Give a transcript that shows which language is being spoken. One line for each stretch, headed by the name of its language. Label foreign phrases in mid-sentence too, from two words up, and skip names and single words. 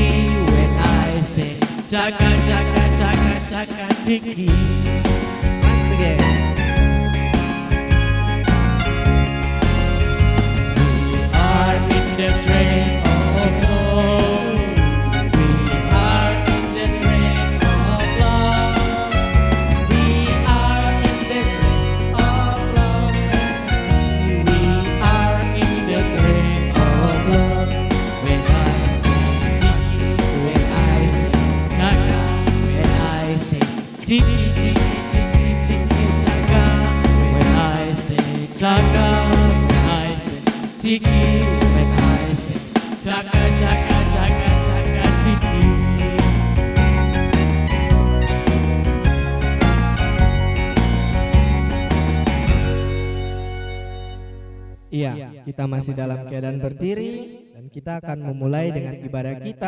English: when I say Chaka chaka chaka chaka chiki. Once again. We are in the train of love. We are in the train of love. We are in the train of love. We are in the train of love. When I say Chiki, when I say Chaka, when I say Chiki, Chiki, Chiki, Chiki, Chaka. When I say Chaka, when I say Chiki, when I say Chaka, Chaka, Chaka, Chaka, Chiki.
Indonesian: Iya, kita masih dalam keadaan berdiri dan kita akan memulai dengan ibadah kita.